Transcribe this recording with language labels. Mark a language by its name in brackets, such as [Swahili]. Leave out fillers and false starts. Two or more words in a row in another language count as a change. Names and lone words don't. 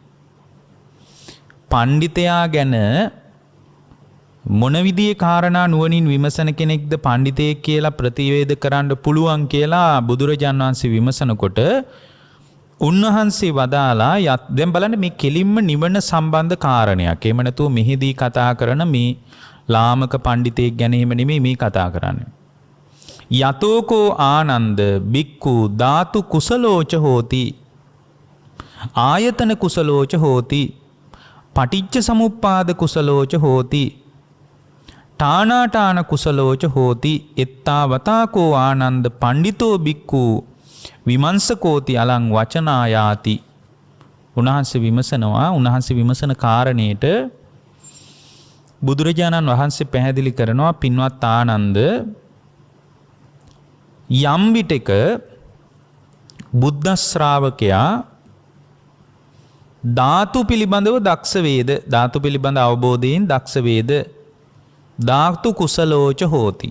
[Sinhala] පණ්ඩිතයා ගැන මොන විදිහේ කාරණා නුවණින් විමසන කෙනෙක්ද පණ්ඩිතයෙක් කියලා ප්‍රතිවේද කරන්න පුළුවන් කියලා බුදුරජාණන් වහන්සේ විමසනකොට උන්වහන්සේ වදාලා, දැන් බලන්න මේ කෙලින්ම නිවන සම්බන්ධ කාරණයක්. එහෙම නැතුව මෙහිදී කතා කරන මේ ලාමක පණ්ඩිතයෙක් ගැන එහෙම නෙමෙයි මේ කතා කරන්නේ. [Pali] යතෝකෝ ආනන්ද බික්කු ධාතු කුසලෝච හෝති ආයතන කුසලෝච හෝති පටිච්ච සමුප්පාද කුසලෝච හෝති ඨානාඨාන කුසලෝච හෝති එත්තාවතාකෝ ආනන්ද පණ්ඩිතෝ බික්කු විමංශකෝති අලං වචනායාති. [Sinhala] උන්වහන්සේ විමසනවා. උන්වහන්සේ විමසන කාරණේට බුදුරජාණන් වහන්සේ පැහැදිලි කරනවා, පින්වත් ආනන්ද, යම් විටක බුද්ධ ශ්‍රාවකයා ධාතු පිළිබඳව දක්ෂ වේද, ධාතු පිළිබඳ අවබෝධයෙන් දක්ෂ වේද, [Pali] ධාතු කුසලෝච හෝති.